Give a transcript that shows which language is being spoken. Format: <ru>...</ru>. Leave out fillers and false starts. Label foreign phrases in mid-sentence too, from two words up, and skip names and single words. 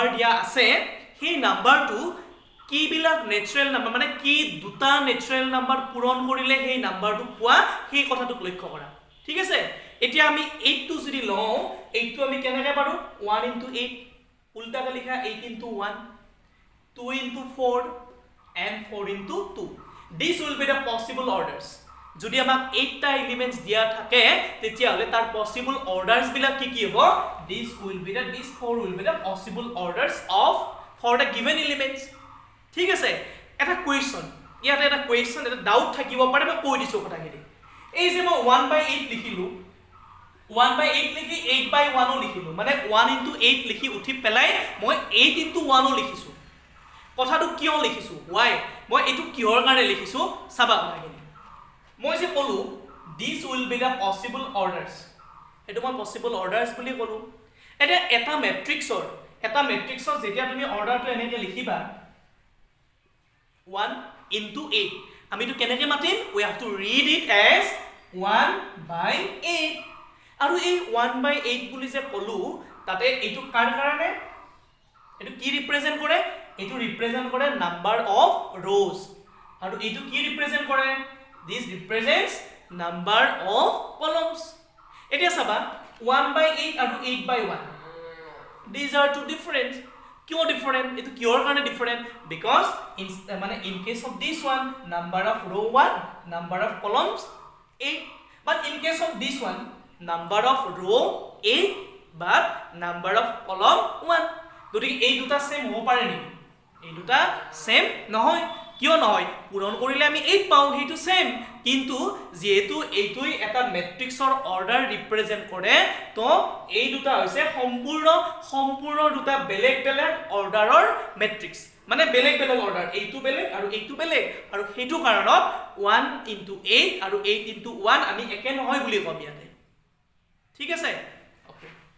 <as>দিয়া আছে সেই নাম্বাৰটো কি বিলাক নেচাৰেল নাম্বাৰ মানে কি দুটা নেচাৰেল নাম্বাৰ পূৰণ কৰিলে সেই নাম্বাৰটো পোৱা সেই কথাটোক লক্ষ্য কৰা ঠিক আছে এতিয়া আমি 8 টো যদি লও 8 টো আমি কেনেকৈ পাৰো 1 into 8 উল্টাকে লিখা</as> <en>8 into 1 2 into 4 and 4 into 2 this will be the possible orders</en> <as>যদি আমাক 8টা এলিমেন্টস দিয়া থাকে তেতিয়া হলে তাৰ পসিবল অৰ্ডাৰস বিলাক কি কি হ'ব</as> <en>this 4 will be the possible orders of for the given elements</en> <as>ঠিক আছে এটা কোৱেশ্চন ইয়াতে এটা কোৱেশ্চন এটা ডাউট থাকিব পাৰে মই কৈ দিছো কথাখিনি এই যে মই 1/8 লিখিলো 1/8 লিখি 8/1 ও লিখিলো মানে 1 into 8 লিখি উঠি পেলাই মই 8 into 1 ও লিখিছো কথাটো কিয় লিখিছো why মই এটো কিহৰ কাৰণে লিখিছো চাবা কথাখিনি মই যে কলো</as> <en>this will be the possible orders</en> <as>এটো মই</as> <en>possible orders</en> <as>বুলি কলো এটা ম্যাট্ৰিক্সৰ যেতিয়া তুমি অৰ্ডাৰটো এনেকৈ লিখিবা 1 into 8 আমিটো কেনেকৈ মাতিম</as> <en>we have to read it as 1/8</en> <as>আৰু এই 1/8 বুলি যে কলো তাতে এইটো কাৰ কাৰণে এইটো কি ৰিপ্ৰেজেন্ট কৰে এইটো ৰিপ্ৰেজেন্ট কৰে</as> <en>number of rows</en> <as>আৰু এইটো কি ৰিপ্ৰেজেন্ট কৰে</as> <en>this represents number of columns</en> <as>এতিয়া চাবা 1/8 আৰু 8/1</as> <en>these are two different</en> <as>কিয় different এটো কিয়ৰ কাৰণে</as> <en>different because in case of this one number of row 1 number of columns 8 but in case of this one number of row 8 but number of</en> <as>column 1 গতিকে এই দুটা সেম হ'ব পাৰে নেকি এই দুটা সেম নহয় কিয় নহয় পূৰণ কৰিলে আমি 8 পাও হেতু সেম কিন্তু যেহেতু এইটোই এটা ম্যাট্ৰিক্সৰ অৰ্ডাৰ ৰিপ্ৰেজেন্ট কৰে তো এই দুটা হৈছে সম্পূৰ্ণ দুটা বেলেগ অৰ্ডাৰৰ ম্যাট্ৰিক্স মানে বেলেগ অৰ্ডাৰ এইটো বেলেগ আৰু এইটো বেলেগ আৰু হেতু কাৰণত 1 * 8 আৰু 8 * 1 আমি একে নহয় বুলি কম ইয়াতে ঠিক আছে ওকে</as>